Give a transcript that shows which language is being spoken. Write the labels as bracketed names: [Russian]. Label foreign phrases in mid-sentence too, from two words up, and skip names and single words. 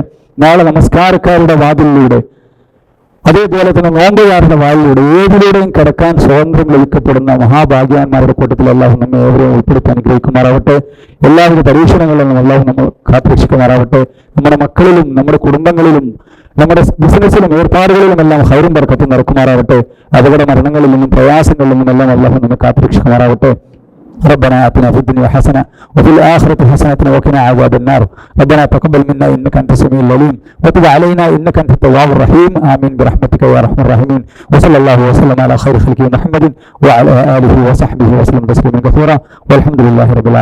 [Malayalam] നാളെ നമസ്കാരക്കാരുടെ വാതിലിലൂടെ, അതേപോലെ തന്നെ നോമ്പുകാരുടെ വാതിലൂടെ, ഏതിലൂടെയും കടക്കാൻ സ്വാതന്ത്ര്യം ലഭിക്കപ്പെടുന്ന മഹാഭാഗ്യവാന്മാരുടെ കൂട്ടത്തിൽ അല്ലാഹു നമ്മെ ഏവരെയും ഉൾപ്പെടുത്താൻ അനുഗ്രഹിക്കുമാറാവട്ടെ. എല്ലാവിധ പരീക്ഷണങ്ങളിലും അല്ലാഹു നമ്മൾ കാത്തുരക്ഷിക്കുമാറാവട്ടെ. നമ്മുടെ മക്കളിലും നമ്മുടെ കുടുംബങ്ങളിലും നമ്മുടെ ബിസിനസ്സിലും ഏർപ്പാടുകളിലും എല്ലാം ഹൈറും ബർക്കത്തും നടക്കുമാറാവട്ടെ. അപകട മരണങ്ങളിൽ നിന്നും പ്രയാസങ്ങളിൽ നിന്നും എല്ലാം അല്ലാഹു നമ്മെ കാത്തുരക്ഷിക്കുമാറാവട്ടെ. [Arabic] ربنا آتنا في الدنيا حسنة وفي الآخرة حسنة وقنا عذاب النار. ربنا تقبل منا إنك أنت السميع العليم وتب علينا إنك أنت التواب الرحيم. آمين برحمتك يا أرحم الراحمين. وصلى الله وسلم على خير خلقه محمد وعلى آله وصحبه وسلم تسليما كثيرا والحمد لله رب العالمين.